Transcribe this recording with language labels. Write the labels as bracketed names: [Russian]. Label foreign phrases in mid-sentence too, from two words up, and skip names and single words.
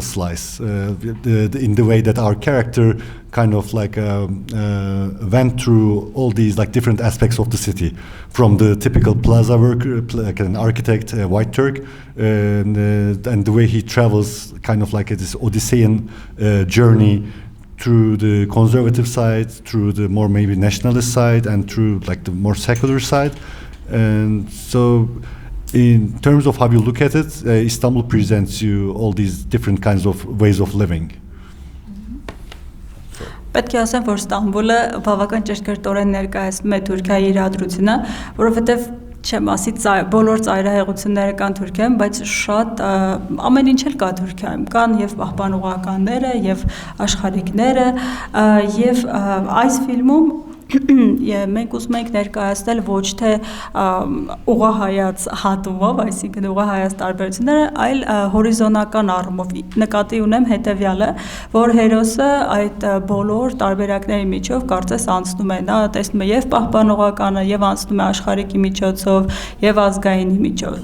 [English] slice in the way that our character kind of like went through all these like different aspects of the city, from the typical plaza worker, like an architect, a white Turk, and the way he travels kind of like this Odyssean journey through the conservative side, through the more maybe nationalist side, and through like the more secular side. And so in terms of how you look at it, Istanbul presents you all these different kinds of ways of living. [Armenian] Պետք է ասեմ, որ Ստամբուլը բավական ճշգրտորեն ներկայացնում է Թուրքիայի իրադրությունը, որովհետև չեմ ասի բոլոր ծայրահեղությունները կան Թուրքիայում, բայց շատ ամեն ինչ էլ կա Թուրքիայում, կան եւ պահպանողականները, եւ աշխարհիկները, եւ այս ֆիլմում մենք ուզում ենք ներկայացնել ոչ թե ուղղահայաց հատումով, այսինքն ուղղահայաց տարբերությունները, այլ հորիզոնական առումով նկատի ունեմ հետեւյալը, որ հերոսը այդ բոլոր տարբերակների միջով կարծես անցնում է, նա տեսնում է եւ պահպանողականը, եւ անցնում է աշխարհիկի միջոցով, եւ ազգայինի միջով։